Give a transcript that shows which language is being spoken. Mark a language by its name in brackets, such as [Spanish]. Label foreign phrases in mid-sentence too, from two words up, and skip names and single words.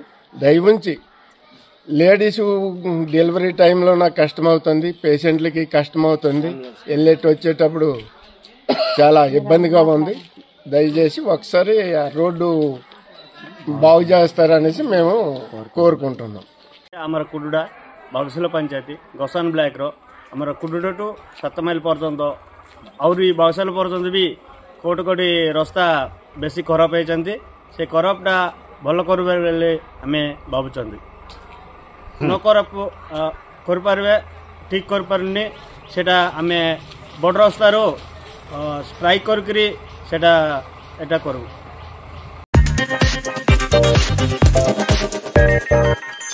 [Telugu] దయవుంచి [English] ladies delivery [Telugu] టైంలో నాకు కష్టమవుతుంది, పేషెంట్లకి కష్టమవుతుంది, వెళ్ళేటి వచ్చేటప్పుడు చాలా ఇబ్బందిగా ఉంది. దయచేసి ఒకసారి ఆ రోడ్డు బాగు చేస్తారనేసి మేము కోరుకుంటున్నాం। [Odia] ଆମର କୁଡୁଡ଼ା ବାଉଁଶିଲା ପଞ୍ଚାୟତ ଗୋସାଣୀ ବ୍ଲକର ଆମର କୁଡୁଡ଼ାଠୁ 7 ମାଇଲ ପର୍ଯ୍ୟନ୍ତ ଆହୁରି ବାଉଁଶିଲା ପର୍ଯ୍ୟନ୍ତ ବି କୋଉଠି କୋଉଠି ରାସ୍ତା ବେଶୀ ଖରାପ ହେଇଛନ୍ତି। ସେ ଖରାପଟା ଭଲ କରିବେ ବୋଲି ଆମେ ଭାବୁଛନ୍ତି। ନ କରିପାରିବେ, ଠିକ୍ କରିପାରୁନି, ସେଟା ଆମେ ବଡ଼ ରାସ୍ତାରୁ ଷ୍ଟ୍ରାଇକ୍ କରିକିରି ସେଟା ଏଟା କରୁ।